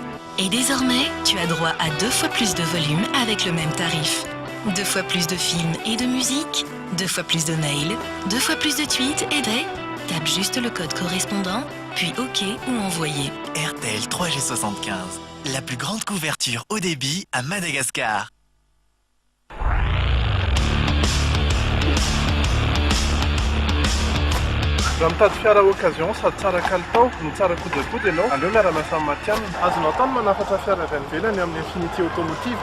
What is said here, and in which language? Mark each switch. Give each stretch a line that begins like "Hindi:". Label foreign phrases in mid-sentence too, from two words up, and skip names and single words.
French: Et désormais, tu as droit à 2 fois plus de volume avec le même tarif. 2 fois plus de films et de musique, 2 fois plus de mails, 2 fois plus de tweets et de... Tape juste le code correspondant, puis OK ou envoyer. RTL 3G 75, la plus grande couverture haut débit à Madagascar.
Malagasy: Raha mitady fiara occasion sady tsara kalitao no tsara kodakody ianao, aleo miara-miasa amin'ny matianina. Azonao tany manafatra fiara avy any ivelany amin'ny Infinity Automotive.